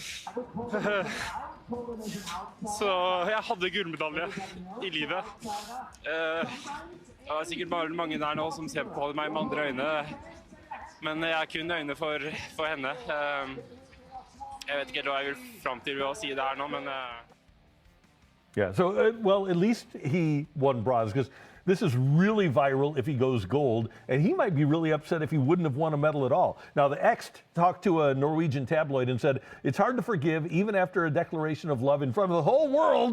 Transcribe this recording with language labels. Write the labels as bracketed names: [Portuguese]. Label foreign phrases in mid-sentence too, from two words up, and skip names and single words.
[Norwegian] Så jeg hadde gullmedalje I livet. Det sikkert bare mange der nå som ser på meg med andre øyne. Men jeg har kun øyne for henne. Jeg vet ikke hva jeg vil frem til ved å si det her nå, men... [English] Yeah, so, well, at least he won bronze, because this is really viral if he goes gold, and he might be really upset if he wouldn't have won a medal at all. Now, the ex talked to a Norwegian tabloid and said, it's hard to forgive even after a declaration of love in front of the whole world.